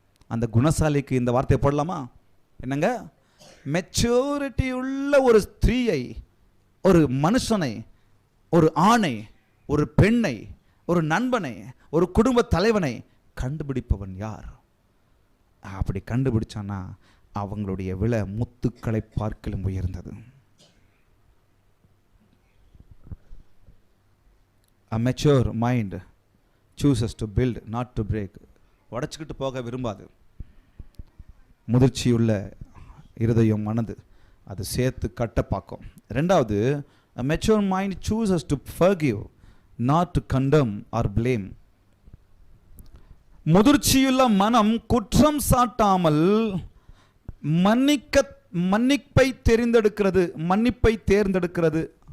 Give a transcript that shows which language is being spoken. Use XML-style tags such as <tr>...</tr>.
<ta>அந்த குணசாலிக்கு இந்த வார்த்தையை போடலாமா? என்னங்க, மெச்சூரிட்டி உள்ள ஒரு ஸ்திரீயை, ஒரு மனுஷனை, ஒரு ஆணை, ஒரு பெண்ணை, ஒரு நண்பனை, ஒரு குடும்ப தலைவனை கண்டுபிடிப்பவன் யார்? அப்படி கண்டுபிடிச்சானா அவங்களுடைய விலை முத்துக்களை பார்க்கலும் உயர்ந்தது.</ta> <en>A mature mind chooses to build, not to break.</en> <ta>உடைச்சிக்கிட்டு போக விரும்பாது. முதிர்ச்சியுள்ள இருதயம் மனது அது சேர்த்து கட்ட பார்க்கும். ரெண்டாவது,</ta> <en>a mature mind chooses to forgive, not to condemn or blame.</en> <ta>முதிர்ச்சியுள்ள மனம் குற்றம் சாட்டாமல் மன்னிப்பை தேர்ந்தெடுக்கிறது.</ta>